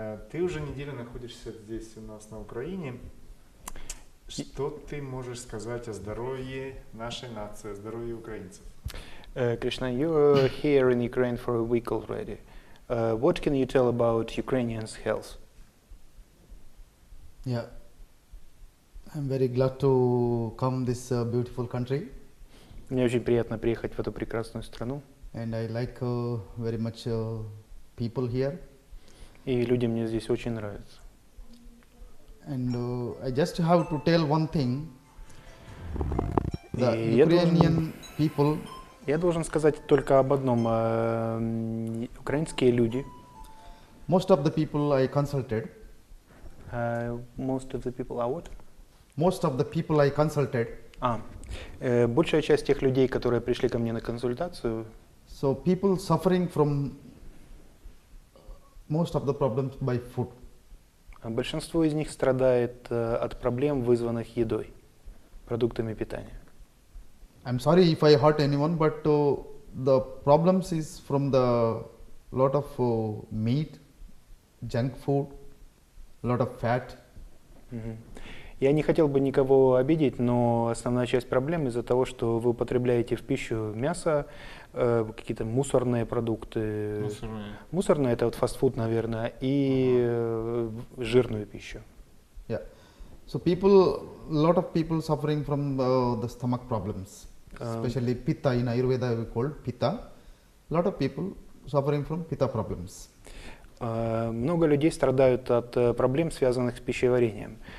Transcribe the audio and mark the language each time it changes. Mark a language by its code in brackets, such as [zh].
[ru] Ты уже неделю находишься здесь у нас на Украине. Что ты можешь сказать о здоровье нашей нации, о здоровье украинцев? [en] Krishna, you're here in Ukraine for a week already. What can you tell about Ukrainians' health? Yeah, I'm very glad to come this beautiful country. [ru] Мне очень приятно приехать в эту прекрасную страну. [en] And I like very much people here. [ru] И люди мне здесь очень нравятся. [en] And I just have to tell one thing. The [ru] И [en] Ukrainian people. [ru] Я должен сказать только об одном. Украинские люди. [en] Most of the people I consulted. Most of the people are what? Most of the people I consulted. [ru] Большая часть тех людей, которые пришли ко мне на консультацию. [en] So people suffering from most of the problems by food. [ru] Большинство из них страдает от проблем, вызванных едой, продуктами питания. [en] I'm sorry if I hurt anyone, but the problems is from the lot of meat, junk food, lot of fat. [ru] Я не хотел бы никого обидеть, но основная часть проблем из-за того, что вы употребляете в пищу мясо, какие-то мусорные продукты. Мусорные это вот фастфуд, наверное, и жирную пищу. [en] Yeah. So lot of people suffering from the stomach problems, especially pitta in Аюрведа we call pitta. Lot of people suffering from pitta problems. [ru] Много людей страдают от проблем, связанных с пищеварением.